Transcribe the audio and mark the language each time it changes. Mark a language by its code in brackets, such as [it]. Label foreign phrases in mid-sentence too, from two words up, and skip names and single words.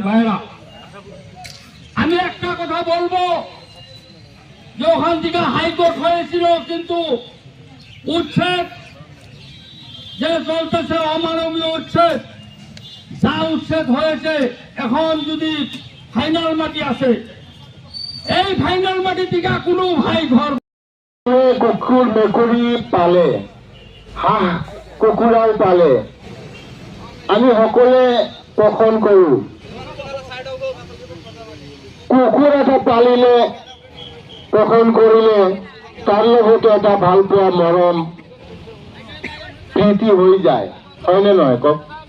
[bn] ভাইরা, আমি একটা কথা বলবো যে ওখান থেকে হাইকোর্ট হয়েছিল, কিন্তু উচ্ছেদ যে চলতেছে অমানবীয় উচ্ছেদ, যা উচ্ছেদ হয়েছে এখন যদি ফাইনাল মাটি আছে, এই ফাইনাল মাটি থেকে কোনো ভাই ঘর [as] কুকুর মেকুরি পালে, হাঁহ কুকুৰাও পালে, আমি সকলে পোষণ কৰো। কুকুৰ এটা পালিলে পোষণ কৰিলে তাৰ লগতে এটা ভাল পোৱা মৰম প্ৰীতি হৈ যায়, হয়নে নহয় কওক?